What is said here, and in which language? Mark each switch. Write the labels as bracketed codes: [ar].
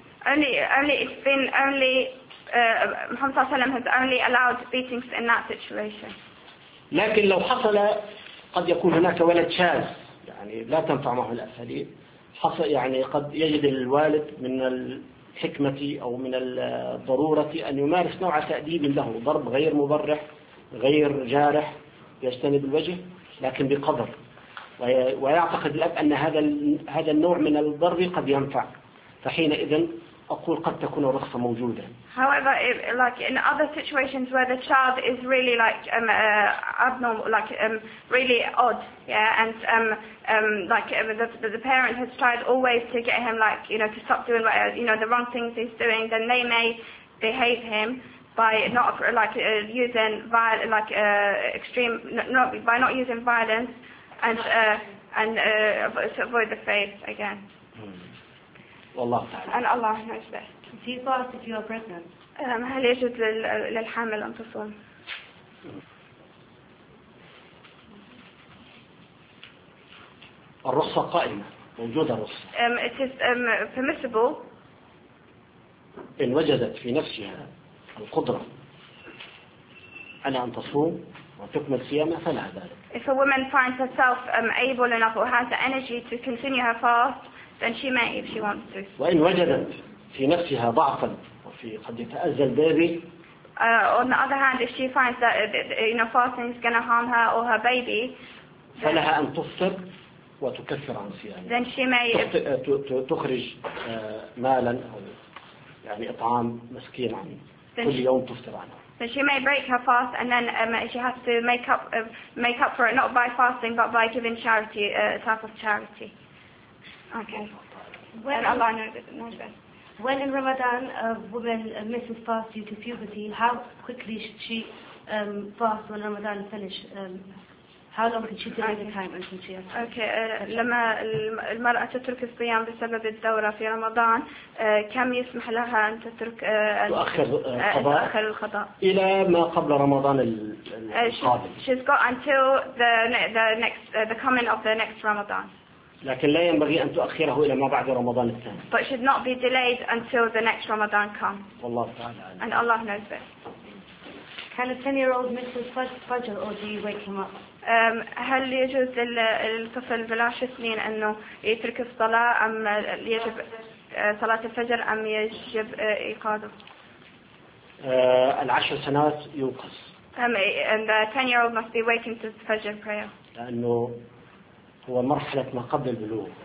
[en] Only it's been only Muhammad [ar] صلى الله عليه وسلم [en] has only allowed beatings in that situation. [ar] لكن لو حصل قد يكون هناك ولد شاذ يعني لا تنفع معه الأساليب حصل يعني قد يجد الوالد من الحكمة أو من الضرورة أن يمارس نوع تأديب له ضرب غير مبرح غير جارح يجتنب الوجه لكن بقدر ويعتقد الأب أن هذا النوع من الضرب قد ينفع فحينئذ أقول قد تكون الرخصة موجودة. [en] However, like in other situations where the child is really like abnormal, like really odd, yeah, and like the parent has tried always to get him like you know to stop doing what you know the wrong things he's doing, then they may behave him by not like using violence, like extreme, not by not using violence, and to avoid the faith again. [ar] والله تعالى. [en] And Allah knows best. If you fast if you are pregnant. [ar] هل يجوز للحامل أن تصوم؟ الرخصة قائمة، موجودة الرخصة. [en] It is permissible. [ar] إن وجدت في نفسها القدرة على أن تصوم وتكمل صيامها فلها ذلك. [en] If a woman finds herself able enough or has the energy to continue her fast, then she may if she wants to. [ar] وإن وجدت في نفسها ضعفا وفي قد يتأذى البيبي. [en] On the other hand, if she finds that you know fasting is going to harm her or her baby. [ar] فلها أن تفطر وتكفر عن صيامها. [en] Then she may [ar] تخرج مالا يعني إطعام مسكين عن كل يوم تفطر عنه. [en] So she may break her fast, and then she has to make up for it not by fasting, but by giving charity, a type of charity. Okay. When Allah knows. When in Ramadan a woman misses fast due to puberty, how quickly should she fast when Ramadan finish? How long can she take the time until she has? Okay. [ar] لما المرأة تترك الصيام بسبب الدورة في رمضان كم يسمح لها أن تترك تؤخر القضاء إلى ما قبل رمضان القادم. [en] She's got until the coming of the next Ramadan. [ar] لكن لا ينبغي أن تؤخره إلى ما بعد رمضان الثاني. [en] But should not be delayed until the next Ramadan comes. [ar] والله تعالى. [en] And Allah knows best. Can a 10-year-old miss his first Fajr or do you wake him up? [ar] هل يجوز للطفل بالعشر سنين أنه يترك الصلاة أم يجب صلاة الفجر أم يجب إيقاظه؟ العشر سنوات يوقظ. [en] And the 10-year-old must be waking to the Fajr prayer. [ar] لأنه هو مرحلة ما قبل البلوغ.